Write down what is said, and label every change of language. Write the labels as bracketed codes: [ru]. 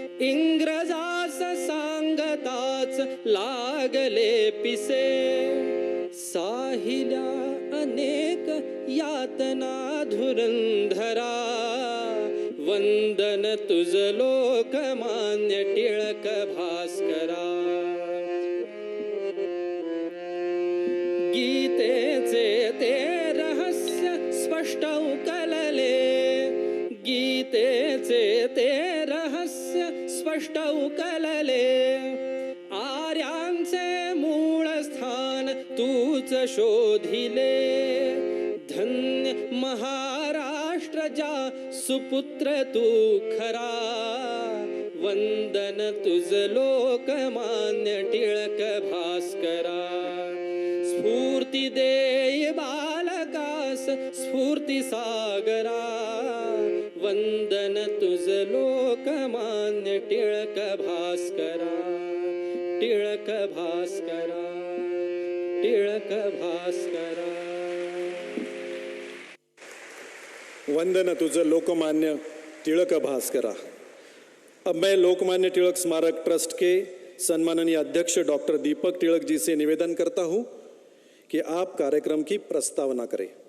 [mr] इंग्रजास सांगताच लागले पिसे, साहिल्या अनेक यातना धुरंधरा। वंदन तुझ लोकमान्य टिळक भास्करा। गीतेचे ते रहस्य स्पष्ट उकलले, गीतेचे ते रहस्य स्पष्ट उकलले। आर्यांचे मूळ स्थान तूच शोधिले, धन्य महाराष्ट्र जा सुपुत्र तू खरा। वंदन तुझ लोकमान्य टिळक भास्करा। स्फूर्ती देय बालकास स्फूर्ती सागरा। वंदन तुझ लोकमान्य टिळक भास्करा, टिळक भास्करा, टिळक भास्करा। वंदन तुझ लोकमान्य तिलक भास्करा। [hi] अब मैं लोकमान्य तिलक स्मारक ट्रस्ट के सम्माननीय अध्यक्ष डॉक्टर दीपक तिलक जी से निवेदन करता हूं कि आप कार्यक्रम की प्रस्तावना करें।